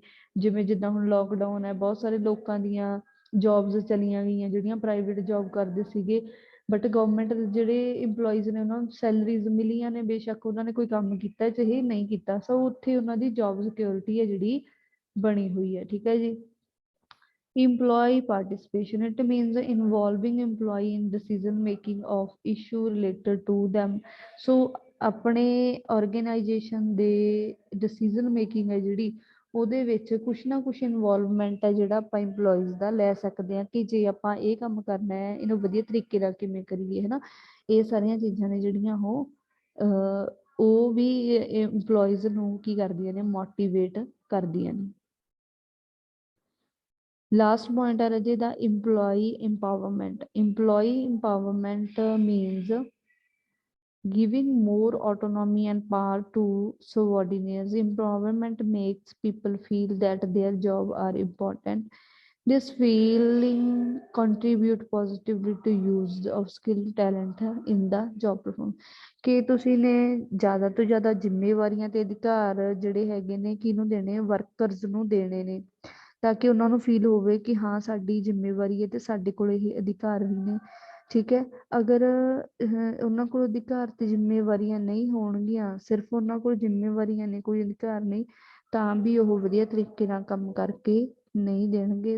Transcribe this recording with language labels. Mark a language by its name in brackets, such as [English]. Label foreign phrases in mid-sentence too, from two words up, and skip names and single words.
[Punjabi] ਜਿੱਦਾਂ ਹੁਣ ਲੋਕਡਾਊਨ ਹੈ, ਬਹੁਤ ਸਾਰੇ ਲੋਕਾਂ ਦੀਆਂ ਜੌਬਸ ਚਲੀਆਂ ਗਈਆਂ ਜਿਹੜੀਆਂ [English] private job [Punjabi] ਕਰਦੇ ਸੀਗੇ, [English] but government [Punjabi] ਦੇ ਜਿਹੜੇ EMPLOYEES ਨੇ ਉਹਨਾਂ ਨੂੰ ਸੈਲਰੀਜ਼ ਮਿਲੀਆਂ ਨੇ, ਬੇਸ਼ੱਕ ਉਹਨਾਂ ਨੇ ਕੋਈ ਕੰਮ ਕੀਤਾ ਚਾਹੇ ਨਹੀਂ ਕੀਤਾ। ਸੋ ਉੱਥੇ ਉਹਨਾਂ ਦੀ [English] job security [Punjabi] ਹੈ ਜਿਹੜੀ ਬਣੀ ਹੋਈ ਹੈ, ਠੀਕ ਹੈ ਜੀ। [English] Employee participation, it means involving employee in decision making of issue related to them। [Punjabi] ਸੋ ਆਪਣੇ ਆਰਗੇਨਾਈਜੇਸ਼ਨ ਦੇ [English] decision making [Punjabi] ਹੈ ਜਿਹੜੀ, ਉਹਦੇ ਵਿੱਚ ਕੁਛ ਨਾ ਕੁਛ ਇਨਵੋਲਵਮੈਂਟ ਹੈ ਜਿਹੜਾ ਆਪਾਂ EMPLOYEES ਦਾ ਲੈ ਸਕਦੇ ਹਾਂ, ਕਿ ਜੇ ਆਪਾਂ ਇਹ ਕੰਮ ਕਰਨਾ ਹੈ ਇਹਨੂੰ ਵਧੀਆ ਤਰੀਕੇ ਨਾਲ ਕਿਵੇਂ ਕਰੀਏ, ਹੈ ਨਾ। ਇਹ ਸਾਰੀਆਂ ਚੀਜ਼ਾਂ ਨੇ ਜਿਹੜੀਆਂ ਉਹ ਵੀ EMPLOYEES ਨੂੰ ਕੀ ਕਰਦੀਆਂ ਨੇ, ਮੋਟੀਵੇਟ ਕਰਦੀਆਂ ਨੇ। [English] last point [Punjabi] ਹੈ ਰਾਜੇ ਦਾ [English] employee empowerment means giving more autonomy and power to subordinates. Empowerment makes people feel that their job are important. This feeling contribute positively to use of skill talent in the job performance. [Punjabi] ਕਿ ਤੁਸੀਂ ਨੇ ਜ਼ਿਆਦਾ ਤੋਂ ਜ਼ਿਆਦਾ ਜ਼ਿੰਮੇਵਾਰੀਆਂ ਤੇ ਅਧਿਕਾਰ ਜਿਹੜੇ ਹੈਗੇ ਨੇ ਕਿਹਨੂੰ ਦੇਣੇ, ਵਰਕਰਸ ਨੂੰ ਦੇਣੇ ਨੇ, ਤਾਂ ਕਿ ਉਹਨਾਂ ਨੂੰ ਫੀਲ ਹੋਵੇ ਕਿ ਹਾਂ ਸਾਡੀ ਜ਼ਿੰਮੇਵਾਰੀ ਹੈ ਤੇ ਸਾਡੇ ਕੋਲ ਇਹ ਅਧਿਕਾਰ ਵੀ ਨੇ। ਠੀਕ ਹੈ, ਅਗਰ ਉਹਨਾਂ ਕੋਲ ਅਧਿਕਾਰ ਤੇ ਜ਼ਿੰਮੇਵਾਰੀਆਂ ਨਹੀਂ ਹੋਣਗੀਆਂ, ਸਿਰਫ ਉਹਨਾਂ ਕੋਲ ਜ਼ਿੰਮੇਵਾਰੀਆਂ ਨੇ ਕੋਈ ਅਧਿਕਾਰ ਨਹੀਂ, ਤਾਂ ਵੀ ਉਹ ਵਧੀਆ ਤਰੀਕੇ ਨਾਲ ਕੰਮ ਕਰਕੇ ਨਹੀਂ ਦੇਣਗੇ।